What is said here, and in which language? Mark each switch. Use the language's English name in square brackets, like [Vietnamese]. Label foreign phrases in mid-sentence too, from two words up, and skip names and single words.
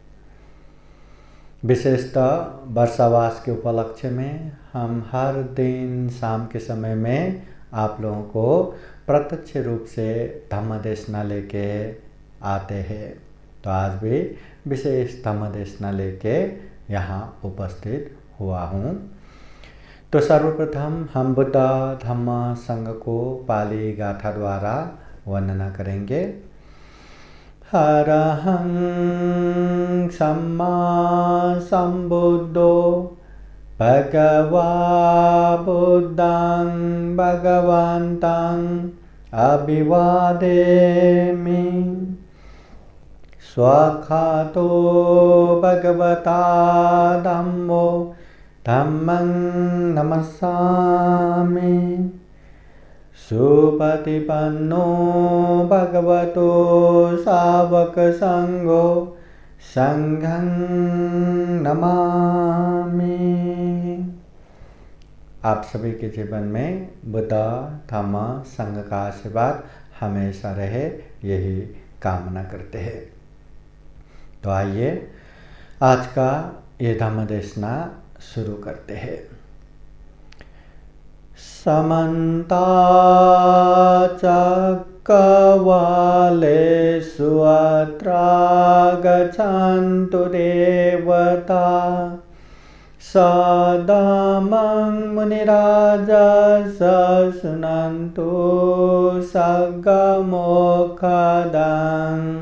[Hindi] विशेषतः वर्षावास के उपलक्ष्य में हम हर दिन शाम के समय में आप लोगों को प्रत्यक्ष रूप से धम्म देशना लेके आते हैं। तो आज भी विशेष धम्म देशना लेके यहाँ उपस्थित हुआ हूँ। तो सर्वप्रथम हम बुद्ध धम्म संघ को पाली गाथा द्वारा वर्णना करेंगे। [Pali] अरहं सम्मा सम्बुद्धो भगवा बुद्धं भगवन्तं अभिवादेमि। स्वाखातो भगवता धम्मो धम्मं नमस्सामि। सुपतिपन्नो भगवतो सावक संघो संघं नमामि। [Hindi] आप सभी के जीवन में बुद्ध धम्म संघ का आशीर्वाद हमेशा रहे, यही कामना करते हैं। तो आइए आज का ये धम्म देशना शुरू करते हैं। [Pali] समन्ता चक्रवालेषु अत्र गच्छन्तु देवता। सदामं मुनिराजः शृण्वन्तु सद्गमोक्षदं।